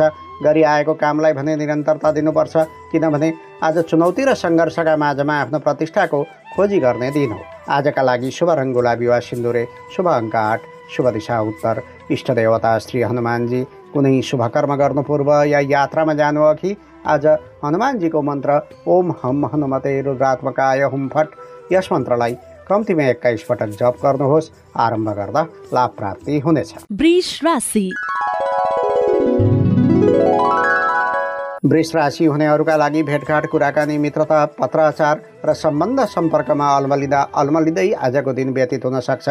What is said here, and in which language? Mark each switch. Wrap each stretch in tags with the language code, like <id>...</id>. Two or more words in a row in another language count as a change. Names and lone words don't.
<ne>गरी आएको कामलाई भने निरन्तरता दिनुपर्छ, किनभने आज चुनौती र सङ्घर्षका माझमा आफ्नो प्रतिष्ठाको खोजी गर्ने दिन हो। आजका लागि शुभ रङ गुलाबी वा सिन्दुरे, शुभ अङ्क 8, शुभ दिशा उत्तर, इष्ट देवता श्री हनुमानजी। कुनै शुभ कर्म गर्नु पूर्व या यात्रामा जानु अघि आज हनुमानजीको मन्त्र</ne> <sa>ओम हम हनुमते रुद्रात्मकाय हुम फट,</sa> <ne>यस मन्त्रलाई कम्तीमा 21 पटक जप गर्नुहोस्। आरम्भ गर्दा लाभ प्राप्ति हुनेछ। वृष राशि। वृष राशि हुनेहरूका लागि भेटघाट, कुराकानी, मित्रता, पत्राचार र सम्बन्ध सम्पर्कमा अल्मलिँदै आजको दिन व्यतीत हुन सक्छ।</ne>